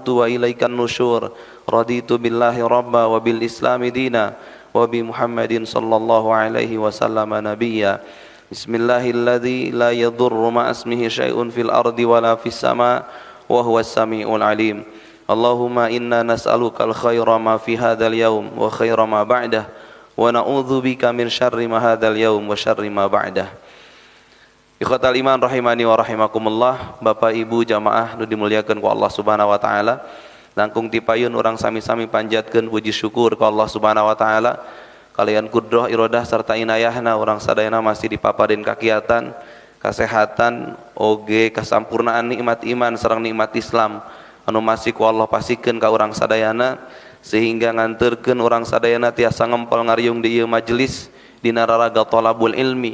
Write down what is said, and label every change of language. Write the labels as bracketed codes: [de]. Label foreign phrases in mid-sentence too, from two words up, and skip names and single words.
[ar] وإليك النشور رضيت بالله ربا وبالإسلام دينا وبمحمد صلى الله عليه وسلم نبيا بسم الله الذي لا يضر مع اسمه شيء في الأرض ولا في السماء وهو السميع العليم اللهم إنا نسألك الخير ما في هذا اليوم وخير ما بعده ونعوذ بك من شر ما هذا اليوم وشر ما بعده. إخوة الإيمان رحمني ورحمكم الله. [su] Bapak Ibu jamaah nu dimuliakeun ku Allah [ar] سبحانه وتعالى. [su] Langkung tipayun urang sami-sami panjatkeun puji syukur ku Allah [ar] سبحانه وتعالى. [su] Kalian kudroh irodah serta inayahna orang sadayana masih dipaparin kakiatan, kesehatan, oge kasampurnaan nikmat iman sareng nikmat Islam anu masih ku Allah pasikeun ka urang sadayana sehingga nganterkeun urang sadayana tiasa ngempel ngariung di ieu majelis dina raraga [ar] طلب العلم.